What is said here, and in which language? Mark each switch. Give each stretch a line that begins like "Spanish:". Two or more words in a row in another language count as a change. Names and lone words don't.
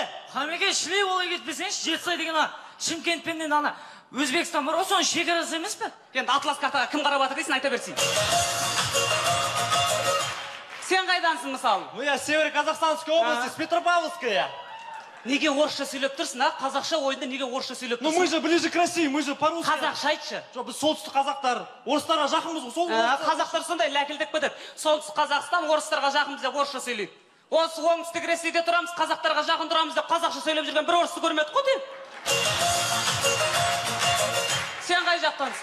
Kazakh: Хамеке, шілей олай кетпесеңші, Жетісай деген Шымкентпенен ана Өзбекстан бар, соның шекарасы емес пе? Енді атлас картаға кім қарап жатыр дейсің, айта берсін. Сен қайдансың мысалы?
Russian: Я Северо-Казахстанская область, Петропавловская.
Kazakh: Неге орысша сөйлеп тұрсың, а? Қазақша ойында неге орысша сөйлеп тұрсың?
Russian: Мы же ближе к России, мы же по-русски.
Kazakh: Қазақша айтшы. Біз солтүстік қазақтар, орыстарға жақынбыз ғой, сол қазақтар сондай ләкілдік бітіп. Солтүстік Қазақстан орыстарға жақынбыз деп орысша сөйлейді. Осы оңтүстік Ресейде тұрамыз, қазақтарға жақын тұрамыз деп қазақша сөйлеп жүрген бір орысты көрмедік қой деймін. Сен қай жақтансың?